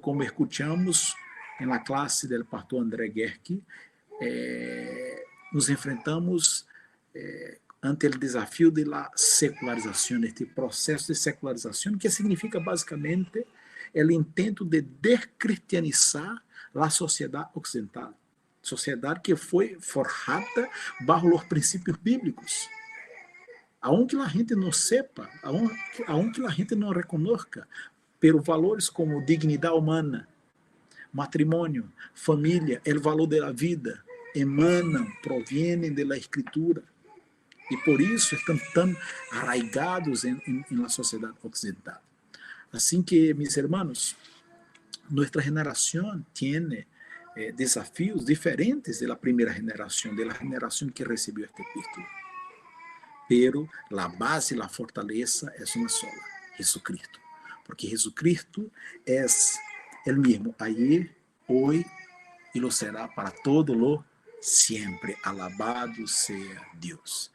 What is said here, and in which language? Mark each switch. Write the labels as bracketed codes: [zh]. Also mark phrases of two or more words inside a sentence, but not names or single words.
[pt] Como escuchamos na classe do pastor André Gerke, nos enfrentamos ante o desafio da secularização, este processo de secularização, que significa basicamente o intento de descristianizar a sociedade ocidental, sociedade que foi forjada bajo os princípios bíblicos. Aunque a gente não sepa, aunque a gente não reconozca, pero valores como dignidade humana, matrimônio, família, o valor da vida, emanam, provienen da escritura. E por isso estão tão arraigados na sociedade ocidental. Assim que, [es] mis hermanos, [pt] nossa geração tem desafios diferentes da primeira geração, da geração que recebeu este epístolo. [es] Pero la base, la fortaleza es una sola, Jesucristo. Porque Jesucristo es el mismo ayer, hoy y lo será para todo lo siempre. Alabado sea Dios.